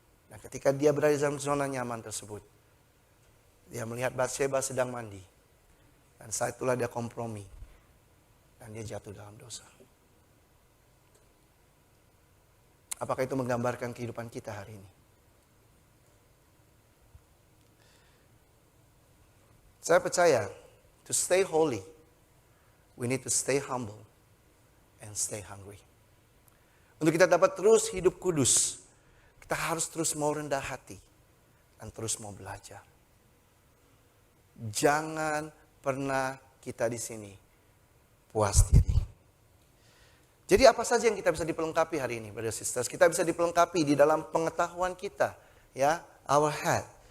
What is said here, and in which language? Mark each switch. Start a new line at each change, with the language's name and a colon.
Indonesian: Dan ketika dia berada di dalam zona nyaman tersebut, dia melihat Batsheba sedang mandi. Dan saat itulah dia kompromi. Dan dia jatuh dalam dosa. Apakah itu menggambarkan kehidupan kita hari ini? Saya percaya,
English: to stay holy, we need to stay humble and stay hungry.
Indonesian: Untuk kita dapat terus hidup kudus, kita harus terus mau rendah hati dan terus mau belajar. Jangan pernah kita di sini puas diri. Jadi apa saja yang kita bisa dipelengkapi hari ini,
English: brothers sisters?
Indonesian: Kita bisa dipelengkapi di dalam pengetahuan kita, ya,
English: our head.